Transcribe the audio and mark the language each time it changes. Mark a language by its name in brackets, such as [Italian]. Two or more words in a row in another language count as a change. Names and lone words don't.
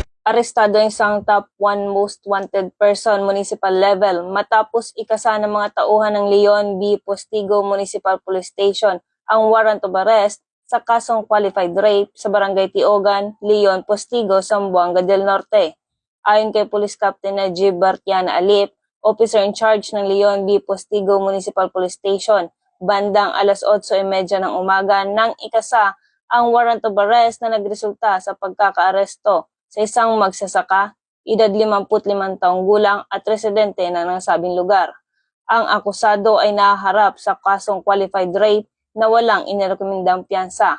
[Filipino] Arestado ang isang [English] top 1 most wanted person municipal level [Filipino] matapos ikasa ng mga tauhan ng Leon B. Postigo Municipal Police Station ang [English] warrant of arrest [Filipino] sa kasong [English] qualified rape [Filipino] sa Barangay Tiogan, Leon Postigo, Zamboanga del Norte. Ayon kay Police Captain Najib Bartiana Alip, [English] officer in charge [Filipino] ng Leon B. Postigo Municipal Police Station, bandang alas 8:30 ng umaga nang ikasa ang [English] warrant of arrest [Filipino] na nagresulta sa pagkakaaresto sa isang magsasaka, edad 55 taong gulang at residente ng nasabing lugar. Ang akusado ay nahaharap sa kasong [English] qualified rape [Filipino] na walang inirekomendang piyansa.